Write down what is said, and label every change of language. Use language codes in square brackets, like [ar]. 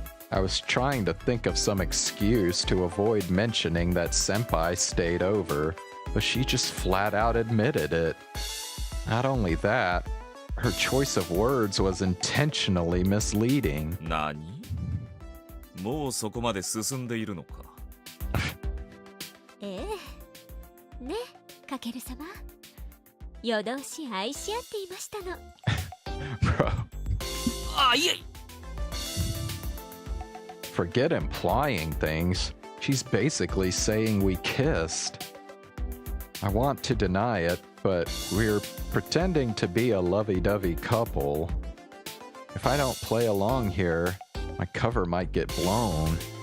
[en] I was trying to think of some excuse to avoid mentioning that Senpai stayed over, but she just flat out admitted it. Not only that, her choice of words was intentionally misleading. [ja] 何？もうそこまで進んでいるのか？ええ。ね、かける様。夜通し愛し合っていましたの。 [en] Bro. [ja] いえ。 [en] Forget implying things. She's basically saying we kissed. I want to deny it, but we're pretending to be a lovey-dovey couple. If I don't play along here, my cover might get blown.